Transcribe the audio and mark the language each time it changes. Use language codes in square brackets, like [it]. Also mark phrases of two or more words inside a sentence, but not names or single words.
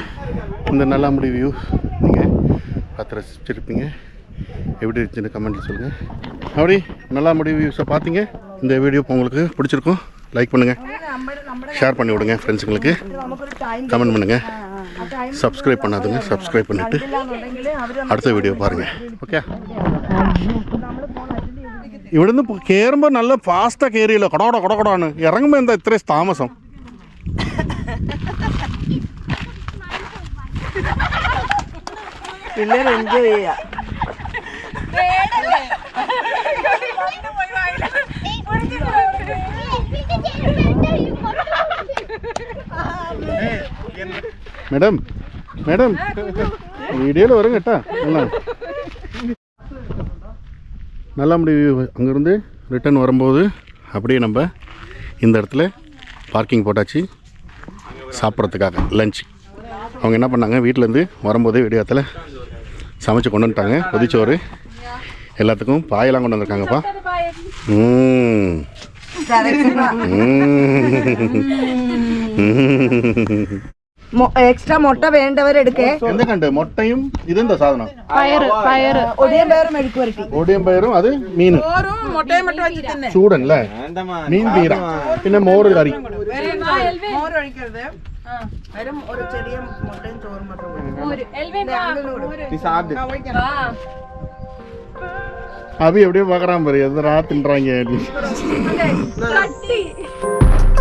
[ta] இந்த நல்லாம்படி வியூ நீங்கள் பார்த்து ரசிச்சிருப்பீங்க. எப்படி இருந்துச்சுன்னு கமெண்ட்டில் சொல்லுங்கள். அப்படி நல்லாம்படி வியூஸை பார்த்தீங்க. இந்த வீடியோ உங்களுக்கு பிடிச்சிருக்கும், லைக் பண்ணுங்கள், ஷேர் பண்ணி விடுங்க ஃப்ரெண்ட்ஸுங்களுக்கு, கமெண்ட் பண்ணுங்கள். சப்ஸ்கிரைப் பண்ணாதுங்க, சப்ஸ்கிரைப் பண்ணிவிட்டு [ml] അടുത്ത വീഡിയോ [ta] பாருங்கள். [ml] ഓക്കെ, ഇവിടുന്ന് കയറുമ്പോൾ നല്ല ഫാസ്റ്റാണ് കയറിയല്ലോ. കടകടാണ്. ഇറങ്ങുമ്പോൾ എന്താ ഇത്രയും താമസം? പിള്ളേർ എൻജോയ് ചെയ്യാം. [ta] மேடம் மேடம் வீடியோவில் வரும் கேட்டா. நல்லாம்படி அங்கேருந்து ரிட்டர்ன் வரும்போது அப்படியே நம்ம இந்த இடத்துல பார்க்கிங் போட்டாச்சு சாப்பிட்றதுக்காக லஞ்ச். அவங்க என்ன பண்ணாங்க, வீட்டிலேருந்து வரும்போதே விடியாத்தில் சமைச்சு கொண்டு வந்துட்டாங்க. கொதிச்சோறு எல்லாத்துக்கும் பாயெல்லாம் கொண்டு வந்திருக்காங்கப்பா. [ml] എക്സ്ട്രാ മുട്ട വേണ്ടവരെടുക്കേ. എന്തൊക്കെയുണ്ട്? മുട്ടയും ഇതെന്താ സാധനം? ഒടിയൻ പയറും മെഴുക്ക് വരട്ടി. ഒടിയൻ പയറും അത് മീൻ മുട്ടയും മുട്ട വെച്ചിട്ട് ചൂടൻ അല്ലേ? മീൻ പീര, പിന്നെ മോര് കറി. മോര് ഒഴിക്കരുത്, വെറും ഒരു ചെറിയ മുട്ടയും ചോറും മാത്രം. [ta] அபி எப்படியோ பார்க்குறான் பாரு எதிரா தின்றாங்க அப்படின்னு